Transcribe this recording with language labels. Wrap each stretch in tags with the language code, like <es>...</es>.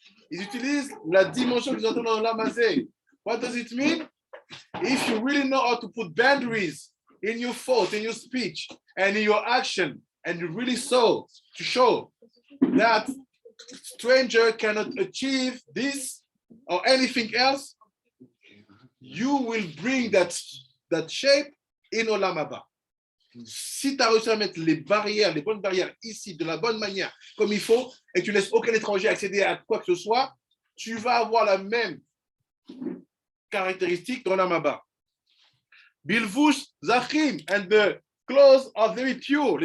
<fr>Ils utilisent la dimension qu'ils ont dans Olam Hazeh.</fr> <en>What does it mean? If you really know how to put boundaries in your thought, in your speech, and in your action, and you really to show that stranger cannot achieve this or anything else, you will bring that shape in Olam Haba.</en> <fr>Si tu as réussi à mettre les bonnes barrières ici, de la bonne manière, comme il faut, et que tu laisses aucun étranger accéder à quoi que ce soit, tu vas avoir la même caractéristique dans Olam Haba.</fr> <en>Bilvush Zachim, and the clothes are very pure.</en>